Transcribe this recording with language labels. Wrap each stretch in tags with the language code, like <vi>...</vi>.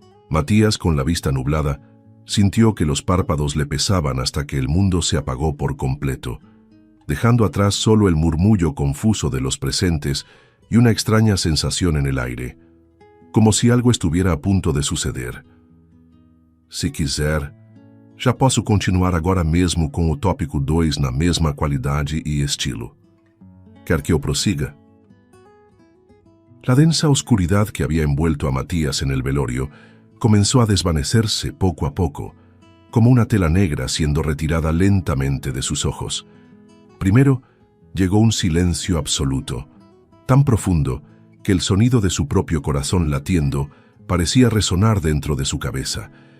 <es>Matías, con la vista nublada, sintió que los párpados le pesaban hasta que el mundo se apagó por completo, dejando atrás solo el murmullo confuso de los presentes y una extraña sensación en el aire, como si algo estuviera a punto de suceder.</es> <pt>Se quiser, já posso continuar agora mesmo com o tópico 2 na mesma qualidade e estilo. ¿Quer que eu prosiga?</pt> <es>La densa oscuridad que había envuelto a Matías en el velorio comenzó a desvanecerse poco a poco, como una tela negra siendo retirada lentamente de sus ojos. Primero, llegó un silencio absoluto, tan profundo que el sonido de su propio corazón latiendo parecía resonar dentro de su cabeza.</es>